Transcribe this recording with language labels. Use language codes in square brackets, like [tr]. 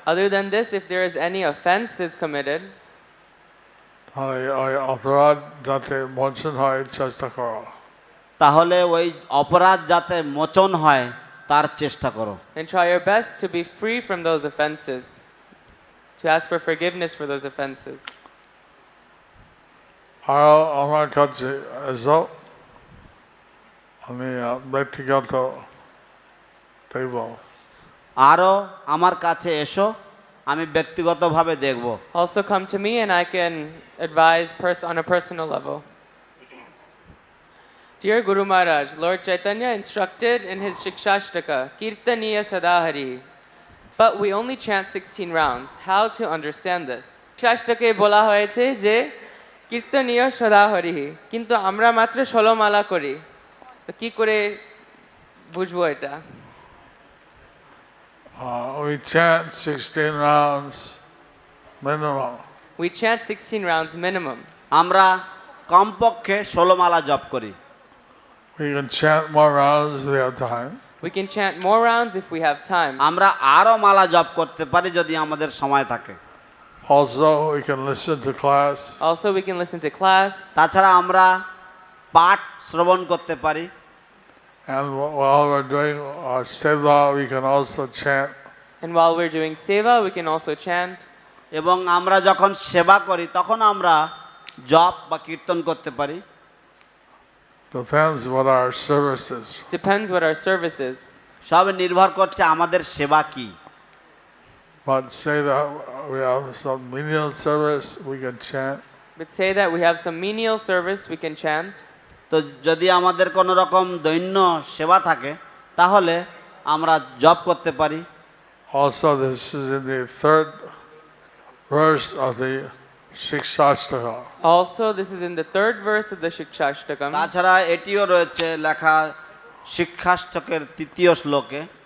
[en] Other than this, if there is any offense is committed, [bn] তাহলে ওই অপরাধ যাতে মোচন হয় চেষ্টা করো। তাহলে ওই অপরাধ যাতে মোচন হয় তার চেষ্টা করো। [en] then try your best to be free from those offenses, to ask for forgiveness for those offenses. [bn] আরও আমার কাছে এসো, আমি ব্যক্তিগত দেখব। আরও আমার কাছে এসো, আমি ব্যক্তিগতভাবে দেখব। [en] Also come to me and I can advise on a personal level. Dear Guru Maharaj, Lord Chaitanya instructed in his Shikshashtaka, [bn] Kirtaniya Sadahari, [en] but we only chant 16 rounds. How to understand this? [bn] Shikshashtake bola hoyeche je Kirtaniya Sadahari, কিন্তু আমরা মাত্র 16 মালা করি, তো কি করে বুঝবো এটা? [en] We chant 16 rounds minimum. We chant 16 rounds minimum. [bn] আমরা কমপক্ষে 16 মালা জপ করি। [en] We can chant more rounds if we have time. We can chant more rounds if we have time. [bn] আমরা আরও মালা জপ করতে পারি যদি আমাদের সময় থাকে। [en] Also, we can listen to class. Also, we can listen to class. [bn] তাছাড়া আমরা পাঠ শ্রবণ করতে পারি। [en] And while we're doing our seva, we can also chant. And while we're doing seva, we can also chant. [bn] এবং আমরা যখন সেবা করি তখন আমরা জপ বা কীর্তন করতে পারি। [en] Depends what our service is. Depends what our service is. [bn] সব নির্ভর করছে আমাদের সেবা কি। [en] But say that we have some menial service, we can chant. But say that we have some menial service, we can chant. [bn] তো যদি আমাদের কোনো রকম দৈন্য সেবা থাকে তাহলে আমরা জপ করতে পারি। [en] Also, this is in the third verse of the Shikshashtaka. Also, this is in the 3rd verse of the Shikshashtakam. [bn] তাছাড়া এটিও রয়েছে লেখা শিক্ষাষ্টকের 3য় শ্লোকে,